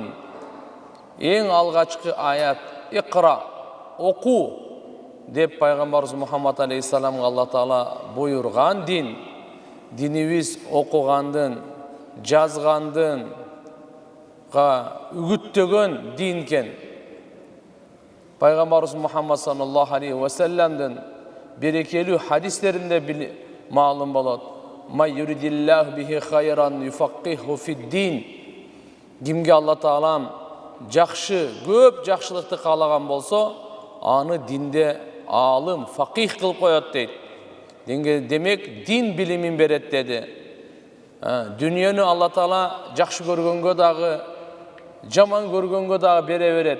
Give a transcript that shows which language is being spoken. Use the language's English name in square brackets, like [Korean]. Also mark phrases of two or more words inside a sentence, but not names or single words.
[Kyrgyz] Эң алгачкы аят «Икра», оку деп пайгамбарыбыз Мухаммад алейхиссаламга Алла Таала буйрган дин. Динибиз окугандын, жазгандын, үгүттөгөн дин экен. Пайгамбарыбыз Мухаммад [Arabic] صلى الله عليه وسلم [Kyrgyz] берекелүү хадистеринде маалым болот. [Arabic] من يرد الله به خيرا يفقهه في الدين. [Kyrgyz] Кимге Алла Таалам жакшы, көп жакшылыкты каалаган болсо, аны динде алым, фақих кылып коет дейт. Демек, дин билимин берет деди. Дүниөнү Алла Таала жакшы көргөнгө дагы, жаман көргөнгө дагы бере берет.